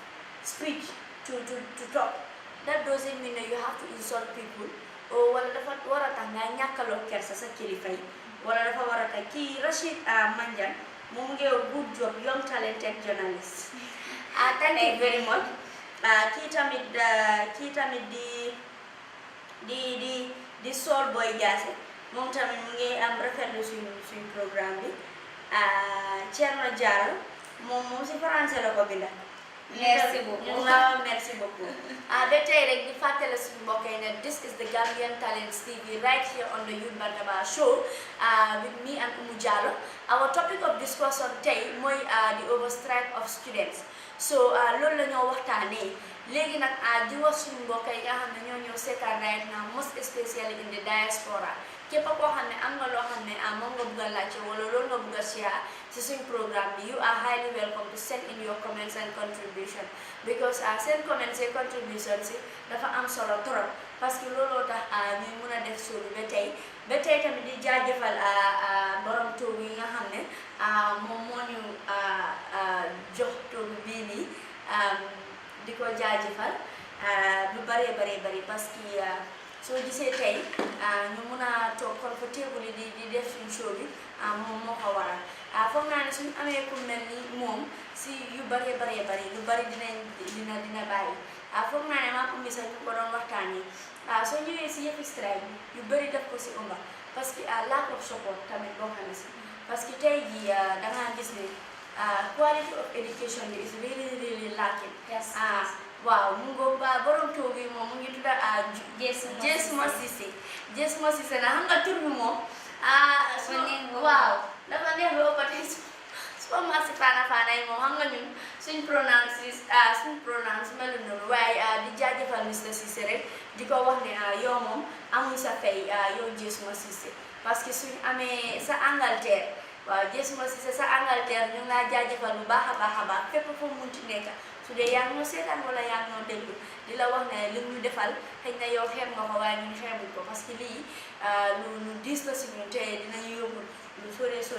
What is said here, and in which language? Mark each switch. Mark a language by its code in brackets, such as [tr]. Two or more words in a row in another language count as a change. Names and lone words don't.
[en] freedom of speech to talk that doesn't mean that you have to insult people or [wo] wala dafa wara tax nga ñakalo kersa sa kilifa yi wala dafa wara tax ki Rashid Manjan moom ngi [en] good job young talented journalist thank you very much [wo] kii tamit di Sol Boy Jaase moom tamit mu ngi am rafetlu suñ programme bi Thierno Diallo moom si français la ko binda [fr] merci beaucoup merci beaucoup [wo] ba tey rek di fàttali suñu mbokk yi ne [en] this is the Gambian Talents TV right here on the Youth Bantaba show with me and Umu Jallow. Our topic of discussion [wo] tey mooy [en] the overstrike of students [wo] so loolu la ñoo waxtaanee léegi nag di wax suñu mbokk yi nga xam ne ñoo ñëw seetaan [en] right now most especially in the diaspora [wo] képp koo xam ne am nga loo xam ne moom nga bëgg a laajte wala loolu nga bëgg a share ci suñ programme bi [en] you are highly welcome to send in your comments and contribution [wo] because seen [en] comments and contribution [wo] si dafa am solo [fr] trop parce que [wo] looloo tax ñuy mun a def show bi ba tey tamit di jaajëfal borom toogu yi nga xam ne moom moo ñu jox toogu bii nii di ko jaajëfal lu bari [fr] parce que [wo] soo gisee tey ñu mun a toog comfortable di def suñ show bi moom moo ko waral foog naa ne suñu amee ku mel ni moom si yu bari lu bari dina bàyyi foog naa ne maa ko sax ñu ko doon waxtaanee soo ñëwee si yëpp strike bi yu bari def ko si ëmba [fr] parce que [en] lack of support [wo] tamit boo xam ne si [fr] parce que [wo] tey jii dangaa gis ne [en] quality of education [wo] bi [en] is really lacking. Yes. [wo] Waaw mu ngoog borom toogu yi moom mu ngi tudda Jesmo Cissé na xam nga tur bi moom waaw dafa neex ba ëppati soo marché faana yi moom xam nga ñun suñ prononce melu noonu waaye di jaajëfal Mr Cissé rek di ko wax ne yow moom amuñ sa fay yow Jesmo Cissé [fr] parce que [wo] suñ amee sa Angleterre waaw Jesmo Cissé sa Angleterre ñu ngi laa jaajëfal bu baax a baax fépp fu mu munti nekk su dee yaa ngi ñoo seetaan wala yaa ngi ñoo déglu di la wax ne li ñu defal xëy na yow xeeb nga ko waaye ñun xeebuñ ko [fr] parce que [wo] lii lu diis la si ñun te dinañu yóbbu lu sore